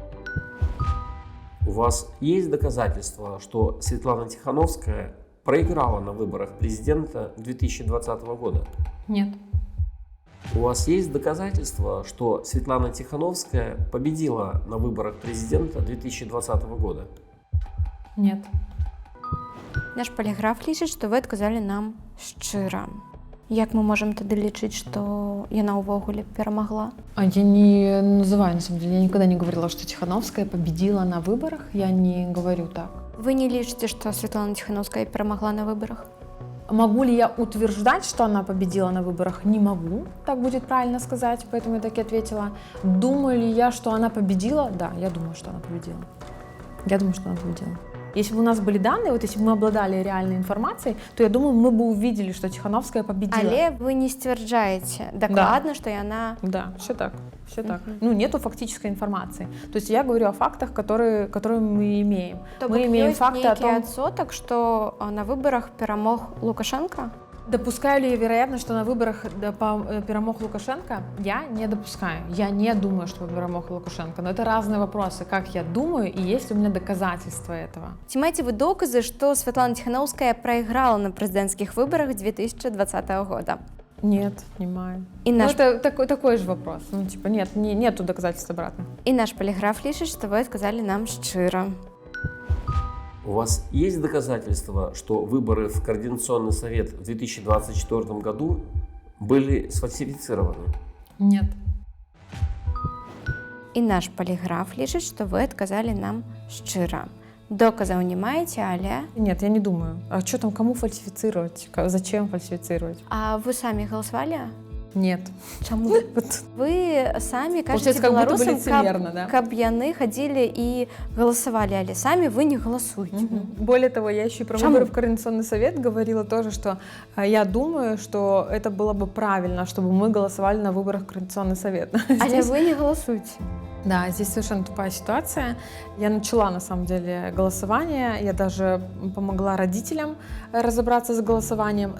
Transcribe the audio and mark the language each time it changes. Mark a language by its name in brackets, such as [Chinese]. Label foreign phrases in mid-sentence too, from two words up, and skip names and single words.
[Russian] У вас есть доказательства, что Светлана Тихановская проиграла на выборах президента 2020 года? Нет. У вас есть доказательства, что Светлана Тихановская победила на выборах президента 2020 года? Нет. [Belarusian] Наш поліграф лічыць, што вы адказалі нам шчыра. Як мы можем тады лічыць, што яна ўвогуле перамагла? [Russian] Я не называю, на самом деле, я никогда не говорила, что Тихановская победила на выборах, я не говорю так. [Belarusian] Вы не лічыце, што Светлана Тихановская перамагла на выборах? [Russian] Могу ли я утверждать, что она победила на выборах? Не могу, так будет правильно сказать, поэтому я так и ответила. Думаю ли я, что она победила? Да, я думаю, что она победила. Я думаю, что она победила. Если бы у нас были данные, вот если бы мы обладали реальной информацией, то я думаю, мы бы увидели, что Тихановская победила. [Belarusian] Але вы не сцвярджаеце дакладна, што яна... [Russian] Да, все так. Все так. Ну, нету фактической информации. То есть я говорю о фактах, которые мы имеем. То мы имеем факты о том, [Belarusian] адсотак, што на выборах перамог Лукашенко? [Russian] Допускаю ли я вероятность, что на выборах перемог Лукашенко? Я не допускаю. Я не думаю, что перемог Лукашенко. Но это разные вопросы. Как я думаю и есть ли у меня доказательства этого. [Belarusian] Ці маеце вы доказы, што Светлана Тихановская прайграла на прэзідэнцкіх выбарах 2020 года? [Russian] Нет, [Belarusian] не маю. [Russian] Это такой же вопрос. Ну, типа, нету доказательств обратно. [Belarusian] І наш поліграф лічыць, што вы адказалі нам шчыра. [Russian] У вас есть доказательства, что выборы в Координационный совет в 2024 году были сфальсифицированы? Нет. [Belarusian] І наш поліграф лічыць, што вы адказалі нам шчыра. Доказаў не маеце, але... [Russian] Нет, я не думаю. А что там, кому фальсифицировать? Зачем фальсифицировать? [Belarusian] А вы самі галасавалі? [Russian] Нет. [Belarusian] Чаму? Вы самі кажаце беларусам, каб яны хадзілі і галасавалі, але самі вы не галасуеце. [Russian] Более того, я еще и про выборы в Координационный совет говорила тоже, что я думаю, что это было бы правильно, чтобы мы голосовали на выборах в Координационный совет. [Belarusian] Але вы не галасуеце. [Russian] Да, здесь совершенно тупая ситуация. Я начала, на самом деле, голосование. Я даже помогла родителям разобраться с голосованием.